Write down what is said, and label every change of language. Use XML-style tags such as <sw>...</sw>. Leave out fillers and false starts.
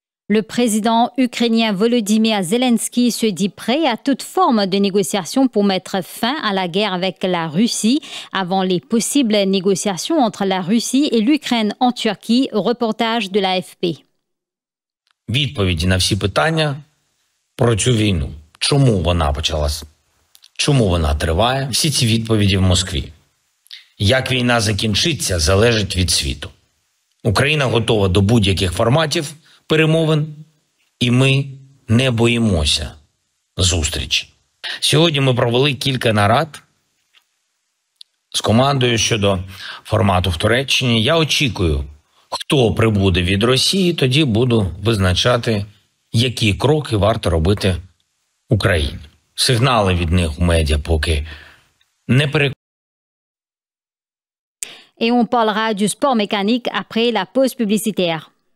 <fr>Le président ukrainien Volodymyr Zelensky se dit prêt à toute forme de négociation pour mettre fin à la guerre avec la Russie avant les possibles négociations entre la Russie et l'Ukraine en Turquie. Reportage de l'AFP.</fr> <uk>Відповіді на всі питання про цю війну. Чому вона почалась? Чому вона триває? Всі ці відповіді в Москві. Як війна закінчиться, залежить від світу. Україна готова до будь-яких форматів перемовин, і ми не боїмося зустрічі. Сьогодні ми провели кілька нарад з командою щодо формату в Туреччині. Я очікую, хто прибуде від Росії, тоді буду визначати, які кроки варто робити Україні. Сигнали від них у медіа поки не переконують.</uk> <fr>Et on parlera du sport mécanique après la pause publicitaire.</fr>